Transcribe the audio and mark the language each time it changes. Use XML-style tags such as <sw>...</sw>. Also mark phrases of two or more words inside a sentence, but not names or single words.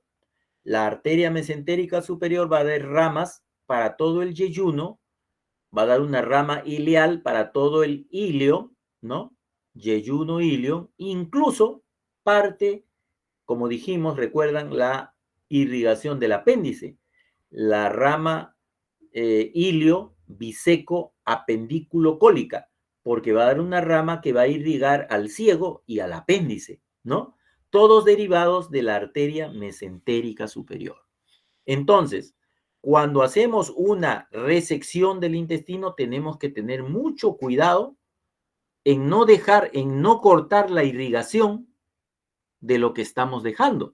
<es>La arteria mesentérica superior va a dar ramas para todo el yeyuno, va a dar una rama ileal para todo el ilio, ¿no? Yeyuno, ilio, incluso parte, como dijimos, recuerdan la irrigación del apéndice, la rama ilio, biseco, apendículo cólica, porque va a dar una rama que va a irrigar al ciego y al apéndice, ¿no? Todos derivados de la arteria mesentérica superior. Entonces, cuando hacemos una resección del intestino, tenemos que tener mucho cuidado en no cortar la irrigación de lo que estamos dejando.</es>